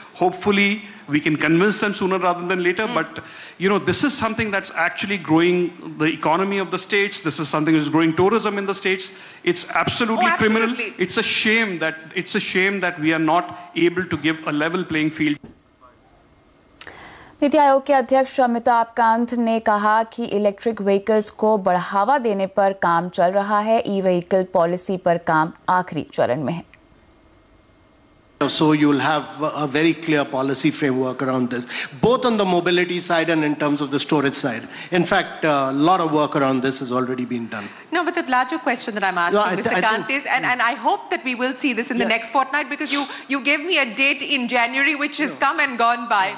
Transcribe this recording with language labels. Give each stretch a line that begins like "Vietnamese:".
English: Hopefully, we can convince them sooner rather than later. But, this is something that's actually growing the economy of the states. This is something that's growing tourism in the states. It's absolutely criminal. It's a shame that we are not able to give a level playing field.
Hindi: NITI Aayog के अध्यक्ष अमिताभ कांत ने कहा कि electric vehicles को बढ़ावा देने पर काम चल रहा है. ई व्हीकल पॉलिसी पर काम आखिरी चरण में है.
English: So you'll have a very clear policy framework around this, both on the mobility side and in terms of the storage side. In fact, a lot of work around this has already been done. No, but the larger question that I'm asking, Mr. Kant, is, and I hope that we will see this in the next fortnight, because you gave me a date in January which has come and gone by.